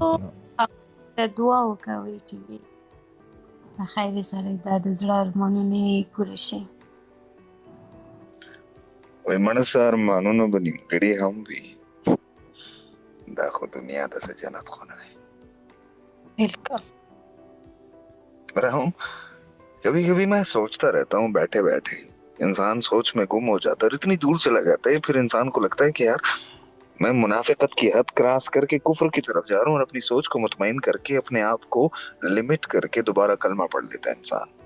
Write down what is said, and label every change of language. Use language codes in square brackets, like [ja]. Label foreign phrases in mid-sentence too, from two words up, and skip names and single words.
[ps] ټول نو دعا وکوي چې د خیر سره دا د زړه ارمانونه یې پوره شي. وای مړه سه ارمانونه به نیمګړي هم وي، دا خو دنیا د څه جنت خو نه دی. [ur] बिल्कुल رہوں کبھی کبھی میں سوچتا رہتا ہوں بیٹھے بیٹھے انسان سوچ میں گم ہو جاتا ہے اور اتنی دور چلا جاتا ہے، پھر انسان کو لگتا ہے کہ یار میں منافقت کی حد کراس کرکے کفر کی طرف جا رہا ہوں اور اپنی سوچ کو مطمئن کرکے اپنے آپ کو لمٹ کرکے دوبارہ کلمہ پڑھ لیتا ہے انسان.